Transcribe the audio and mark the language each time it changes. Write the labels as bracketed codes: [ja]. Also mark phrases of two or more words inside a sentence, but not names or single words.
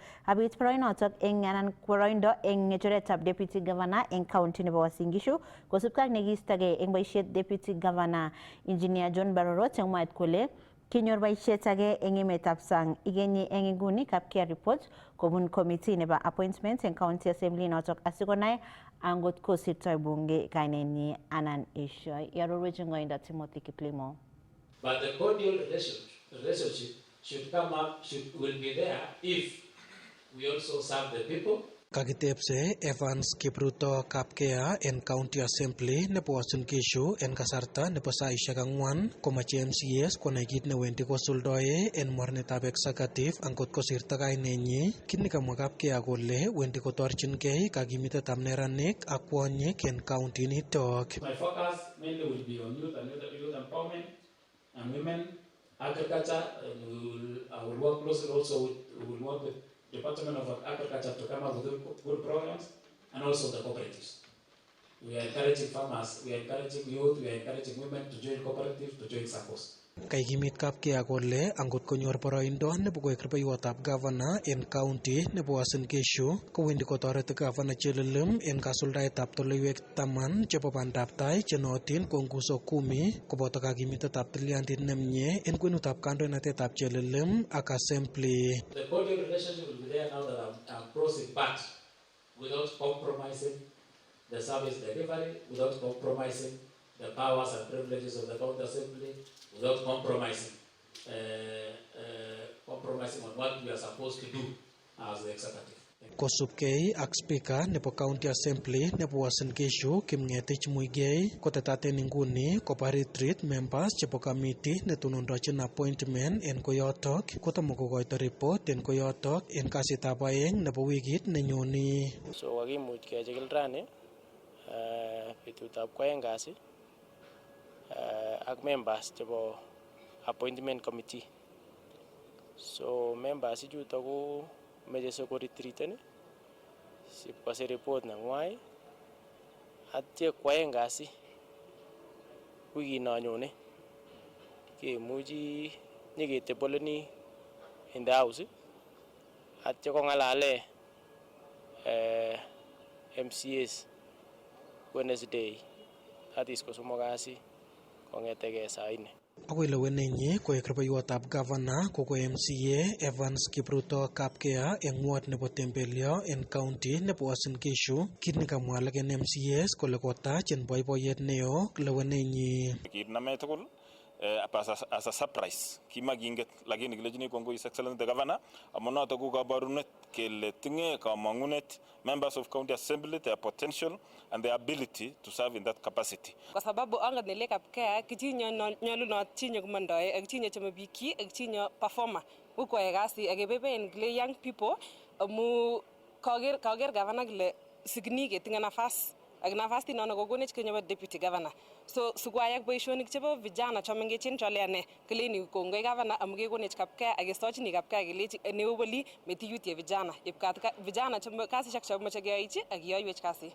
[kln] Abit boroinotok eng anan boroindo eng ng'echeretab [en] Deputy Governor [kln] eng County nebo Uasin Gishu kosubkei ak nekiistogei eng boisiet [en] Deputy Governor [kln] Engineer John Barorot eng mwaet kole kinyor boisiet age eng emetab sang. Igenyi eng inguni Kapkea report kobun committee nebo appointment eng County Assembly notok asikonai angot kosirtoi bunge kainenyi anan eshoi. Yarorwech ngoindo Timothy Kiplimo. [en] But the cordial relationship should come up, will be there if we also serve the people. [kln] Kakitepse Evans Kipruto Kapkea en County Assembly nebo Uasin Gishu en kasarta nebo saisiek 4 komache MCAs konai kit newendi kosuldoe en mornetab executive angot kosirto kainenyi. Kit nekamwa Kapkea kole wendi kotorchingei kakimitetab neranik ak kwonyik en county nitok. [en] My focus mainly will be on youth and youth empowerment and women, agriculture. I will work closely also with Department of Agriculture to come up with good programs and also the cooperatives. We are encouraging farmers, we are encouraging youth, we are encouraging women to join cooperatives, to join SACCOs. [kln] Kaikimit kapkea kole angot konyor boroindo nebo koek rubeiwotab governor en county nebo Uasin Gishu kowendi kotoreti governor Chelelem en kasuldaetab toloiwek 10 chebo bandab tai chenootin ko nguzo 10 koboto kakimitetab tilyandit nemie en kwenutab kandoinatetab Chelelem ak assembly. [en] The cordial relationship will be there now that I'm crossing, but without compromising the service delivery, without compromising the powers and privileges of the county assembly, without compromising on what we are supposed to do as the executive. [kln] Kosubkei ak speaker nebo county assembly nebo Uasin Gishu Kimngetich Muigai kotetaten inguni koba retreat members chebo committee netonondochin appointment en koyotok kotomo kokoito report en koyotok en kasitab aeng nebo wikit nenyoni. So kakimuch kechikil rani betutab kwaeng kasi ak members chebo [en] appointment committee. [kln] So members ichuto ko meje soko retreaten sipkwase report nangwai atye kwaeng kasi wiki nanyone kemuchi nyiketeboleni [en] in the house [kln] atye kongalale MCAs Wednesday [en] that is [kln] kosomok kasi kongetege saa 4. Akoi lewenenyi koek rubeiwotab governor koko MCA Evans Kipruto Kapkea en ward nebo Tembelio en county nebo Uasin Gishu kit nekamwa alak en MCAs kole kotach en boiboiyet neo lewenenyi. Kit name tugul [en] as a surprise [kln] kimakinget lakini kilechini kongoi [en] His Excellency the Governor [kln] amun notok ko kabarunet kele tinye kamangunet [en] members of county assembly their potential and their ability to serve in that capacity. [sw] Kwa sababu [kln] angat nile Kapkea kichinyo nyalunot chinyo kumandoe ak chinyo chemabiki ak chinyo performer uko egasi agebeben kile [en] young people [kln] amu kager governor kile signi ketinga nafas ak nafas tinono kokonech kenyo [en] deputy governor [kln] so sugwayak boisionik chebo vijana chomengechen choleane kileni kongoi governor amu kekonech Kapkea ak kestochini Kapkea kelechi neoboli metiyutie vijana ipkatka vijana kasishek chomoche keyoichi ak yoiwech kasi.